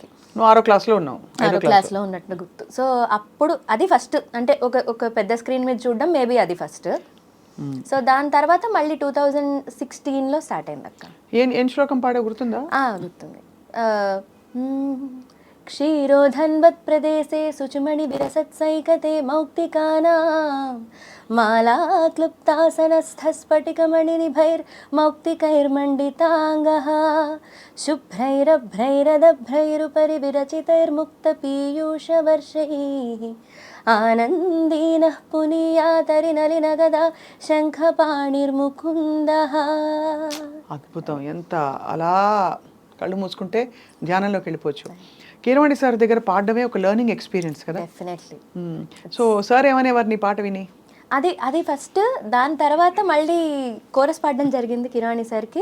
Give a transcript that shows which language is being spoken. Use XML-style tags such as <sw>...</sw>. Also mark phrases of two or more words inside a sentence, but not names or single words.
<te>6వ క్లాస్లో ఉన్నావు? 6వ క్లాస్లో ఉన్నట్టు గుర్తు. సో అప్పుడు అది ఫస్ట్, అంటే ఒక పెద్ద స్క్రీన్ మీద చూడడం మేబీ అది ఫస్ట్. సో దాని తర్వాత మళ్ళీ 2016లో స్టార్ట్ అయింది అక్క. ఏం శ్లోకం పాడే గుర్తుందా? గుర్తుంది.</te> <sa>क्षीरोधन्वत् प्रदेशे शुचिमणि विरसत्सैकते मौक्तिकानां माला क्लुप्तासनस्थस्फटिकमणिनिभैर्मौक्तिकैर्मण्डिताङ्गः शुभ्रैरभ्रैरदभ्रैरुपरि विरचितैर्मुक्तपीयूषवर्षैः आनन्दीनः पुनीयातरिनलिनगदा शङ्खपाणिर्मुकुन्दः.</sa> <te>అద్భుతం. ఎంత అలా కళ్ళు మూసుకుంటే ధ్యానంలోకి వెళ్ళిపోవచ్చు. కీరవాణి సార్ దగ్గర పాడడమే ఒక</te> <en>learning experience</en> <te>కదా. డెఫినెట్లీ. సో సార్ ఏమనేవారు నీ పాట విని? అది ఫస్ట్. దాని తర్వాత మళ్ళీ కోరస్ పాడడం జరిగింది కిరవాణి సార్కి.</te>